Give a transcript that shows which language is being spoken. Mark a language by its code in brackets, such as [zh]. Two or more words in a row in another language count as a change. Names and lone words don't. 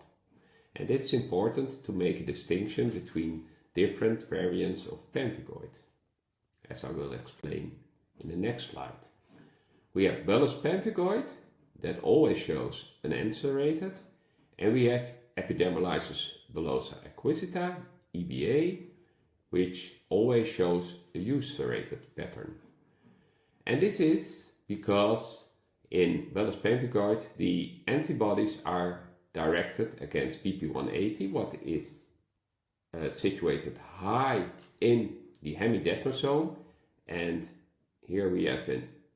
[en] And it's important to make a distinction between different variants of pemphigoid, as I will explain in the next slide. We have bullous pemphigoid that always shows an anserrated, and we have epidermolysis bullosa acquisita, EBA, which always shows a euserated pattern. And this is because in bullous pemphigoid the antibodies are directed against BP-180, what is situated high in the hemidesmosome, and here we have an